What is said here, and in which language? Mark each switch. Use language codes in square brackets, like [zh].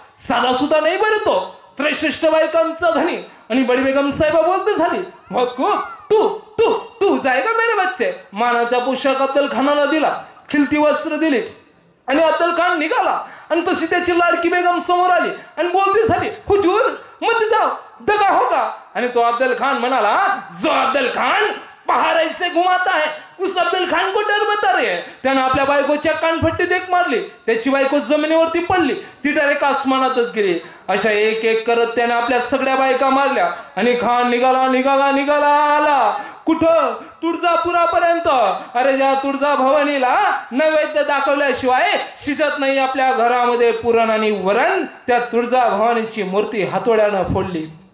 [mr] साधा सुद्धा नाही बरं तो, 63 बायकांचा धनी. आणि बडी बेगम साहेबा बोलते झाली, [hi] तू तू तू जाएगा मेरे बच्चे. [mr] मानाचा पोशाख अब्दुल खानाला दिला, खिलती वस्त्र दिली आणि अब्दुल खान निघाला आणि तशी त्याची लाडकी बेगम समोर आली आणि बोलते झाली, [hi] हुजूर मत जाओ दगा होगा. [mr] आणि तो अब्दुल खान म्हणाला, [hi] जो अब्दुल खान पहाड़ ऐसे घुमाता है उस अब्दुल खान को डर बता रहे हैं. [mr] त्यानं आपल्या बायकोच्या कानफट्टीत एक मारली, त्याची बायको जमिनीवरती पडली, ती डायरेक्ट आसमानातच गेली. अशा एक एक करत त्याने आपल्या सगळ्या बायका मारल्या आणि खान निघाला आला कुठं? तुळजापुरापर्यंत. अरे ज्या तुळजा भवानीला नैवेद्य दाखवल्याशिवाय शिजत नाही आपल्या घरामध्ये पुरण आणि वरण, त्या तुळजा भवानीची मूर्ती हातोड्यानं फोडली.